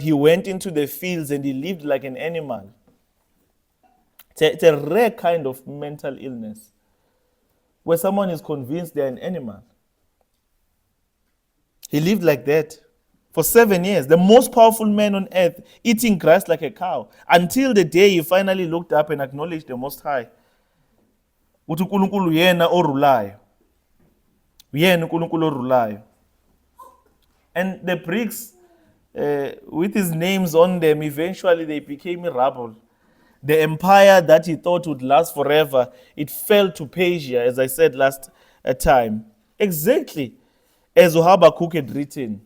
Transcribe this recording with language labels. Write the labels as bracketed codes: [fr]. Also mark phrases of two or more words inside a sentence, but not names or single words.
[en] He went into the fields and he lived like an animal. It's a rare kind of mental illness where someone is convinced they're an animal. He lived like that for 7 years, the most powerful man on earth, eating grass like a cow, until the day he finally looked up and acknowledged the Most High. [zu] Uthi uNkulunkulu yena orulayo. Yena uNkulunkulu orulayo. [en] And the bricks, with his names on them, eventually they became rubble. The empire that he thought would last forever, it fell to Persia, as I said last time. Exactly as Habakkuk had written.